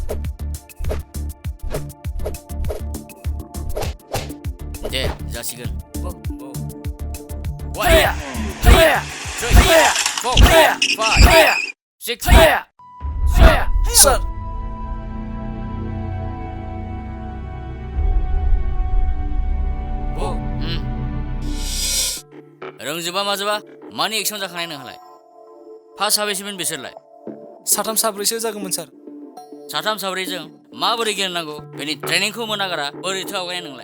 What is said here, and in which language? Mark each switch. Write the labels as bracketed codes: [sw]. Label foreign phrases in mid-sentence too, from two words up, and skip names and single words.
[brx] दे जासिगोन [en] One, two, three, four, five, six, Sir. [brx] रोंजोबा माजोबा मानि एक्सन जाखानाय नोंहालाय फार्स्ट साबेसेमोन बिसोरलाय साथाम साब्रैसो जागौमोन सार साथाम साब्रैजों माबोरै गेलेनांगौ बेनि ट्रेनिंखौ मोनागारा बोरैथो आवगायनाय नोंलाय